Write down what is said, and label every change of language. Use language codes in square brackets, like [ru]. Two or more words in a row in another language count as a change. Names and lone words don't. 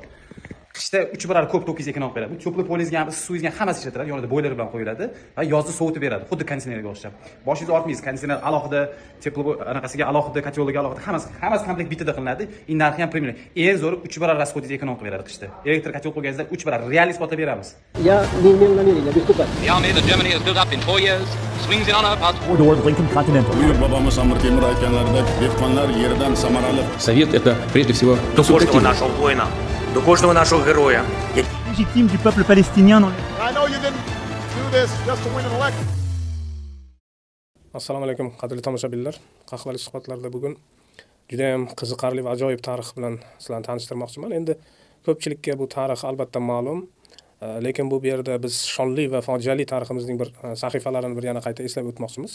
[uz] Qishda 3 barobar ko'p tokingizga ekonom beradi. Teplый polingizga ham, issiq suvingizga hammasi ishlatiladi. Yonida boiler bilan qo'yiladi va yozda sovutib beradi. Xuddi konteynerga o'xshab. Boshingizni ortmaysiz. Konteyner alohida, teplый anaqasiga alohida, kotyolga alohida, hammasi komplekt bitada qilinadi. Narxi ham premium. Eng zo'ri 3 barobar расходingizga ekonom qilib beradi qishda. Elektr kotyol qo'yganingizda 3 barobar real isbotlab beramiz. [ru] Я не намерен выступать. [en] The army that Germany has built up in 4 years swings in on her past. Four-door Lincoln Continental. [uz] Buyuk bobomiz Amir Temur aytganlaridek, dehqonlar yerdan samarali. [ru] Совет это прежде всего [uk] До кожного нашого воїна, до кожного нашого героя. [fr] Légitime du peuple palestinien dans [en] I know you didn't do this just to win an election. [uz] Assalomu alaykum qadrli tomoshabinlar. Qahvali suhbatlarda bugun juda ham qiziqarli va ajoyib tarix bilan sizlarni tanishtirmoqchiman. Endi ko'pchilikka bu tarix albatta ma'lum, lekin bu yerda biz shonli va fojiali tariximizning bir sahifalarini bir yana qayta eslab o'tmoqchimiz.